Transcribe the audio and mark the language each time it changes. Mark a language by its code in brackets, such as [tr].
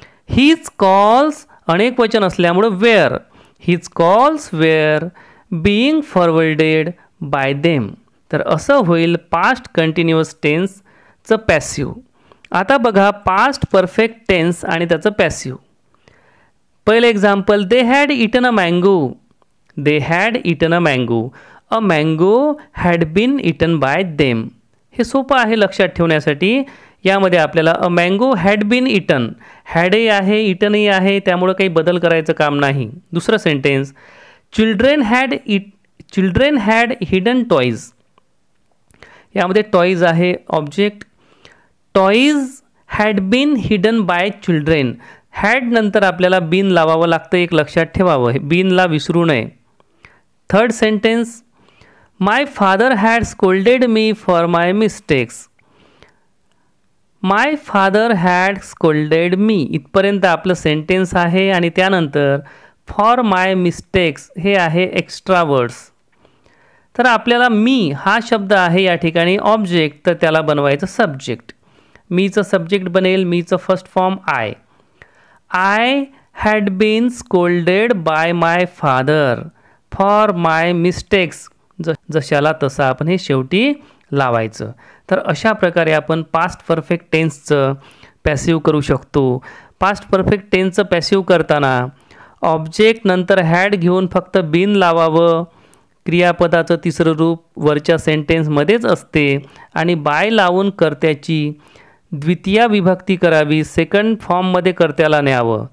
[en] his calls [mr] अनेक वचन असल्यामुळं [en] Were. His calls were being forwarded by them. [mr] तर असं होईल पास्ट कंटिन्युअस टेन्सचं पॅसिव्ह. आता बघा पास्ट परफेक्ट टेन्स आणि त्याचं पॅसिव्ह. पहिलं [en] Example, they had eaten a mango. They had eaten a mango. A mango had been eaten by them. [mr] हे सोपं आहे लक्षात ठेवण्यासाठी. यामध्ये आपल्याला [en] a mango had been eaten, [mr] हॅडही आहे इटनही आहे, त्यामुळं काही बदल करायचं काम नाही. दुसरं [en] Sentence, children had hidden toys. [mr] यामध्ये टॉईज आहे object. [en] Toys had been hidden by children. [mr] Had नंतर आपल्याला बीन लावावं लागतं, एक लक्षात ठेवावं, बीनला विसरू नये. [en] Third sentence, my father had scolded me for my mistakes. My father had scolded me [mr] इथपर्यंत आपलं सेंटेन्स आहे आणि त्यानंतर [en] for my mistakes [mr] हे आहे [en] Extra words. [mr] तर आपल्याला मी हा शब्द आहे या ठिकाणी ऑब्जेक्ट, तर त्याला बनवायचं सब्जेक्ट. मीचं सब्जेक्ट बनेल, मीचं first form I. [en] I had been scolded by my father for my mistakes. [mr] जशाला तसं आपण हे शेवटी लावायचं. तर अशा प्रकारे आपण पास्ट परफेक्ट टेन्सचं पॅसिव्ह करू शकतो. पास्ट परफेक्ट टेन्सचं पॅसिव्ह करताना ऑब्जेक्ट नंतर हॅड घेऊन फक्त बीन लावावं. क्रियापदाचं तिसरं रूप वरच्या सेंटेन्समध्येच असते आणि बाय लावून कर्त्याची द्वितीय विभक्ती करावी, सेकंड फॉर्ममध्ये कर्त्याला न्यावं.